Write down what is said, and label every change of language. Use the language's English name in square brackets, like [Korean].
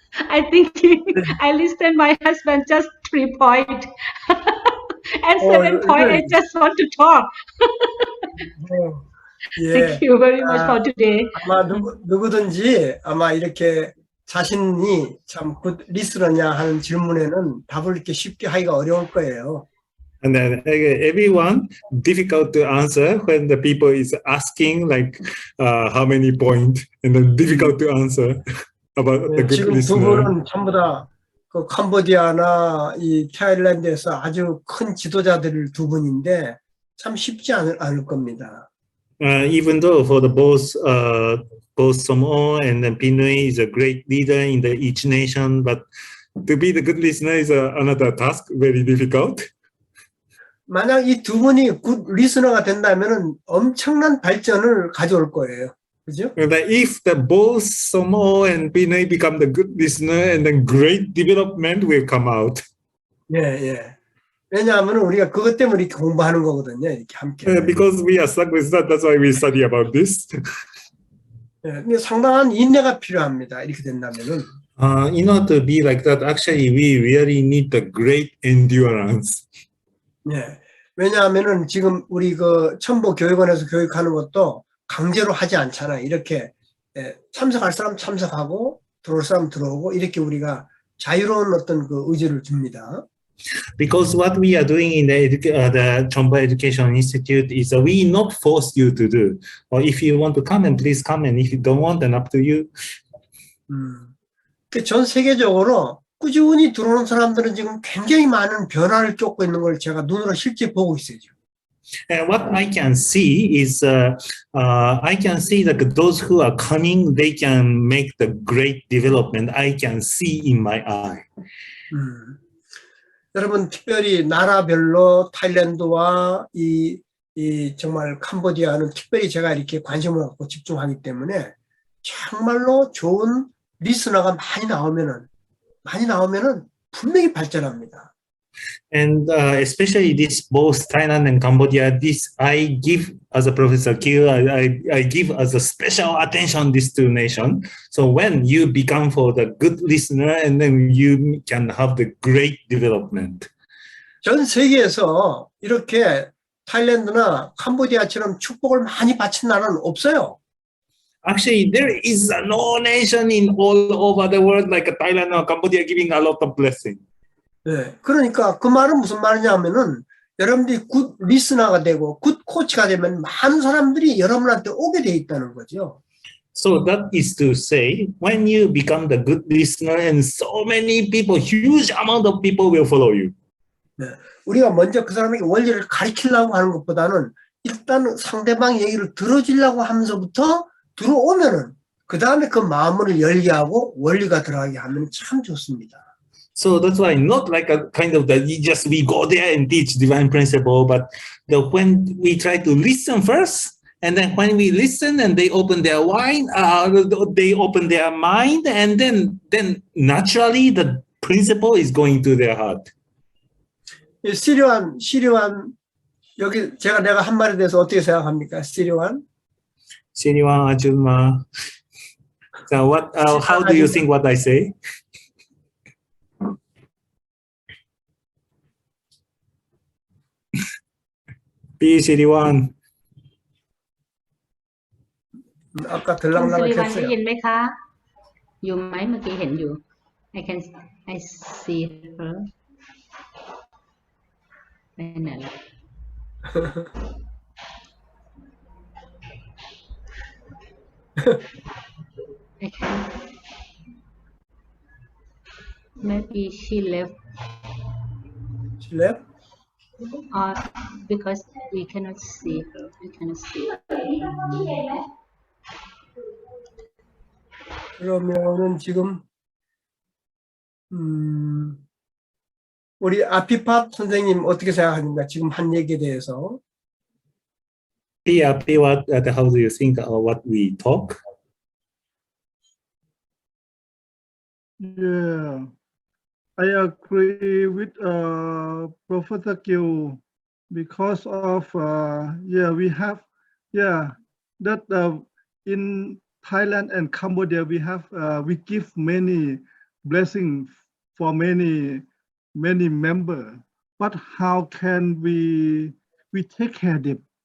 [English] I think I listen my husband just 3 point. And 7 point, I just want to talk. [Korean] 예. [English] Thank you very much for today. [Korean] 아마 누구든지 아마 이렇게 자신이 참 굿 리스너냐 하는 질문에는 답을 이렇게 쉽게 하기가 어려울 거예요. [English] And then everyone difficult to answer when the people is asking like how many point, and then difficult to answer about the good [Korean] 지금 두 [English] listener. [Korean] 분은 전부 다 그 캄보디아나 이 타일랜드에서 아주 큰 지도자들 두 분인데 참 쉽지 않을 겁니다. [English] Even though for the both Samoa and then Pinoy is a great leader in the each nation, but to be the good listener is another task, very difficult. [Korean] 만약 이 두 분이 굿 리스너가 된다면은 엄청난 발전을 가져올 거예요. 그죠? [English] But if the both Samoa and Pinoy become the good listener, and then great development will come out. [Korean] 예, 예. 왜냐하면 우리가 그것 때문에 이렇게 공부하는 거거든요. 이렇게 함께. [English] Because we are stuck with that, that's why we study about this. [Korean] 예, 상당한 인내가 필요합니다. 이렇게 된다면은. [English] In order to be like that, actually, we really need the great endurance. [Korean] 예. 왜냐하면은 지금 우리 그 첨보 교육원에서 교육하는 것도 강제로 하지 않잖아요. 이렇게 참석할 사람 참석하고 들어올 사람 들어오고 이렇게 우리가 자유로운 어떤 그 의지를 줍니다. [English] Because what we are doing in the Cheonbo Education Institute is we not force you to do. Or if you want to come, and please come, and if you don't want, then up to you. [Korean] 전 세계적으로 꾸준히 들어오는 사람들은 지금 굉장히 많은 변화를 쫓고 있는 걸 제가 눈으로 실제 보고 있어요. [English] And what I can see is, I can see that those who are coming, they can make the great development. I can see in my eye. [Korean] 여러분 특별히 나라별로 타일랜드와 이 정말 캄보디아는 특별히 제가 이렇게 관심을 갖고 집중하기 때문에 정말로 좋은 리스너가 많이 나오면은 분명히 발전합니다. [English] And especially this both Thailand and Cambodia, this I give as a Professor Kiel, I give as a special attention these two nations. So when you become for the good listener, and then you can have the great development. [Korean] 전 세계에서 이렇게 타일랜드나 캄보디아처럼 축복을 많이 받친 나라는 없어요. [English] Actually, there is no nation in all over the world like Thailand or Cambodia giving a lot of blessing. [Korean] 네, 그러니까 그 말은 무슨 말이냐면은 여러분들이 굿 리스너가 되고 굿 코치가 되면 많은 사람들이 여러분한테 오게 돼 있다는 거죠. [English] So that is to say, when you become the good listener, and so many people, huge amount of people will follow you. [Korean] 네, 우리가 먼저 그 사람에게 원리를 가르치려고 하는 것보다는 일단 상대방 얘기를 들어주려고 하면서부터 들어오면은 그 다음에 그 마음을 열게 하고 원리가 들어가게 하면 참 좋습니다. [English] So that's why not like a kind of that we go there and teach divine principle, but when we try to listen first, and then when we listen and they open their they open their mind, and then naturally the principle is going to their heart. [Korean] 시리완 여기 내가 한 말에 대해서 어떻게 생각합니까? 시리완 아줌마. [English] So what? How do you think what I say? P-Siriwan. [Korean] อา 들락날락 [Thai] ได้ยินไหมคะอยู่ไหมเมื่อกี้เห็นอยู่ [English] I see her [Thai] ไปไหนล่ะ [English] I can't. Maybe she left. She left? Because we cannot see her. You can see. [Korean] 그러면은 지금 우리 아피팝 선생님 어떻게 생각하십니까? 지금 한 얘기에 대해서. [English] How do you think of what we talk? Yeah, I agree with Professor Gill because of we have that in Thailand and Cambodia we give many blessings for many members, but how can we take care of them?